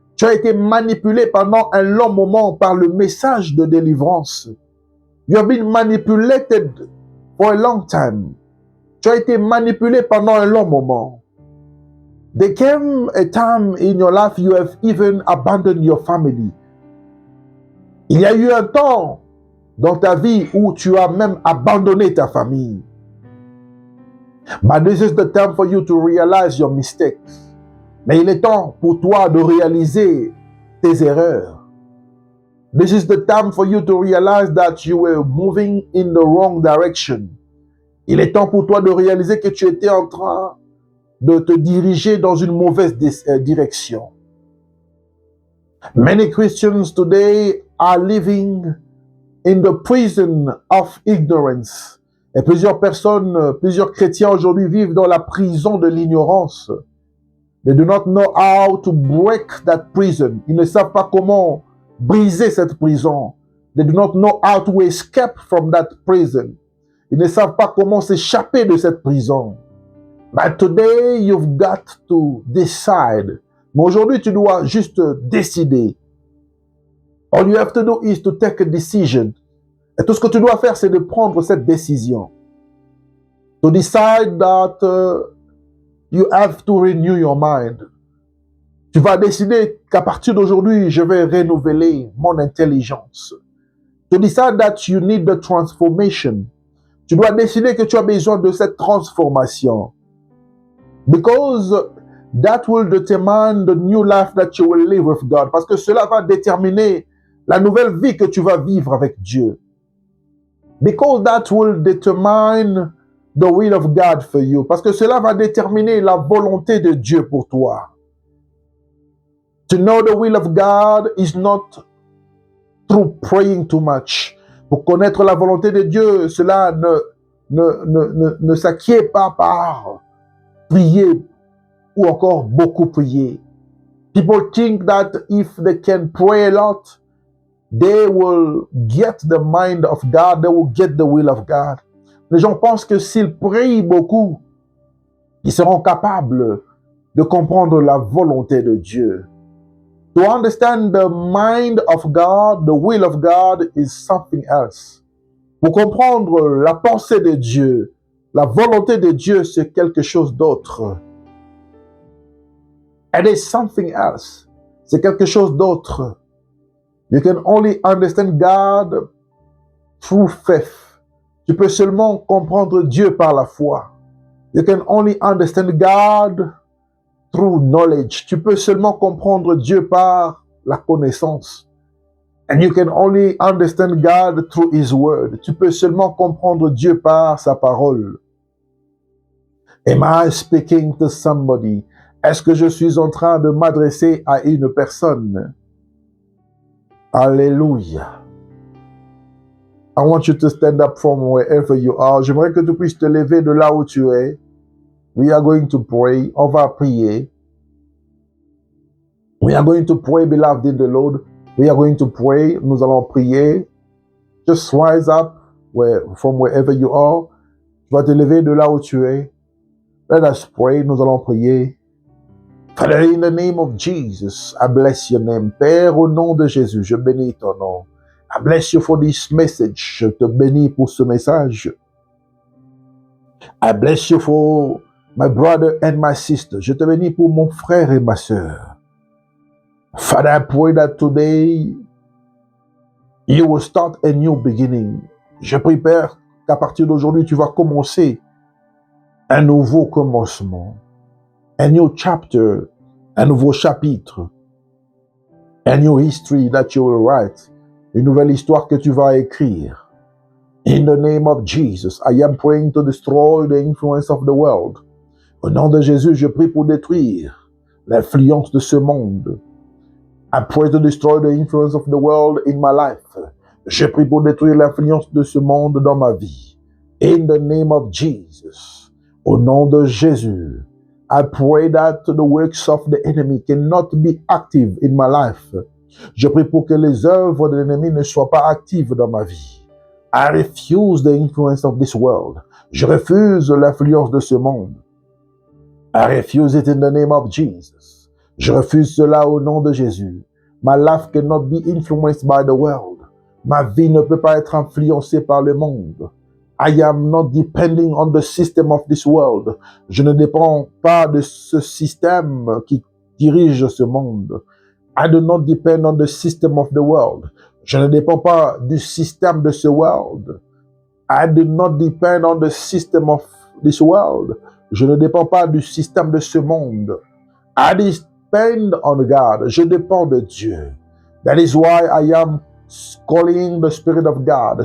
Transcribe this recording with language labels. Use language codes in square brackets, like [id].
[fr] Tu as été manipulé pendant un long moment par le message de délivrance. [en] You have been manipulated for a long time. [fr] Tu as été manipulé pendant un long moment. [en] There came a time in your life you have even abandoned your family. [fr] Il y a eu un temps dans ta vie où tu as même abandonné ta famille. [en] But this is the time for you to realize your mistakes. [fr] Mais il est temps pour toi de réaliser tes erreurs. [en] This is the time for you to realize that you were moving in the wrong direction. [fr] Il est temps pour toi de réaliser que tu étais en train de te diriger dans une mauvaise direction. [en] Many Christians today are living in the prison of ignorance. [fr] Et plusieurs personnes, plusieurs chrétiens aujourd'hui vivent dans la prison de l'ignorance. [en] They do not know how to break that prison. [fr] Ils ne savent pas comment briser cette prison. [en] They do not know how to escape from that prison. [fr] Ils ne savent pas comment s'échapper de cette prison. [en] But today you've got to decide. [fr] Mais aujourd'hui, tu dois juste décider. [en] All you have to do is to take a decision. [fr] Et tout ce que tu dois faire, c'est de prendre cette décision. [en] To decide that you have to renew your mind. [fr] Tu vas décider qu'à partir d'aujourd'hui, je vais renouveler mon intelligence. [en] To decide that you need the transformation. [fr] Tu dois décider que tu as besoin de cette transformation. [en] Because that will determine the new life that you will live with God. [fr] Parce que cela va déterminer la nouvelle vie que tu vas vivre avec Dieu. [en] Because that will determine the will of God for you. [fr] Parce que cela va déterminer la volonté de Dieu pour toi. [en] To know the will of God is not through praying too much. [fr] Pour connaître la volonté de Dieu, cela ne s'acquiert pas par prier ou encore beaucoup prier. [en] People think that if they can pray a lot, they will get the mind of God, they will get the will of God. [fr] Les gens pensent que s'ils prient beaucoup, ils seront capables de comprendre la volonté de Dieu. [en] To understand the mind of God, the will of God is something else. [fr] Pour comprendre la pensée de Dieu, la volonté de Dieu, c'est quelque chose d'autre. [en] It is something else. [fr] C'est quelque chose d'autre. [en] You can only understand God through faith. [fr] Tu peux seulement comprendre Dieu par la foi. [en] You can only understand God through knowledge. [fr] Tu peux seulement comprendre Dieu par la connaissance. [en] And you can only understand God through His word. [fr] Tu peux seulement comprendre Dieu par sa parole. [en] Am I speaking to somebody? [fr] Est-ce que je suis en train de m'adresser à une personne? Alléluia. [en] I want you to stand up from wherever you are. [fr] J'aimerais que tu puisses te lever de là où tu es. [en] We are going to pray. [fr] On va prier. [en] We are going to pray, beloved in the Lord. We are going to pray. [fr] Nous allons prier. [en] Just rise up from wherever you are. [fr] Tu vas te lever de là où tu es. [en] Let us pray. [fr] Nous allons prier. [en] Father, in the name of Jesus, I bless your name. [fr] Père, au nom de Jésus, je bénis ton nom. [en] I bless you for this message. [fr] Je te bénis pour ce message. [en] I bless you for my brother and my sister. [fr] Je te bénis pour mon frère et ma sœur. [en] Father, I pray that today you will start a new beginning. [fr] Je prie, Père, qu'à partir d'aujourd'hui, tu vas commencer un nouveau commencement. [en] A new chapter, [fr] un nouveau chapitre. [en] A new history that you will write. [fr] Une nouvelle histoire que tu vas écrire. [en] In the name of Jesus, I am praying to destroy the influence of the world. [fr] Au nom de Jésus, je prie pour détruire l'influence de ce monde. [en] I pray to destroy the influence of the world in my life. [fr] Je prie pour détruire l'influence de ce monde dans ma vie. [en] In the name of Jesus, [fr] au nom de Jésus, [en] I pray that the works of the enemy cannot be active in my life. [fr] Je prie pour que les œuvres de l'ennemi ne soient pas actives dans ma vie. [en] I refuse the influence of this world. [fr] Je refuse l'influence de ce monde. [en] I refuse it in the name of Jesus. [fr] Je refuse cela au nom de Jésus. [en] My life cannot be influenced by the world. [fr] Ma vie ne peut pas être influencée par le monde. [en] I am not depending on the system of this world. [fr] Je ne dépends pas de ce système qui dirige ce monde. [en] I do not depend on the system of the world. [fr] Je ne dépends pas du système de ce world. [en] I do not depend on the system of this world. [fr] Je ne dépends pas du système de ce monde. [en] I depend on God. [fr] Je dépends de Dieu. [en] That is why I am calling the Spirit of God.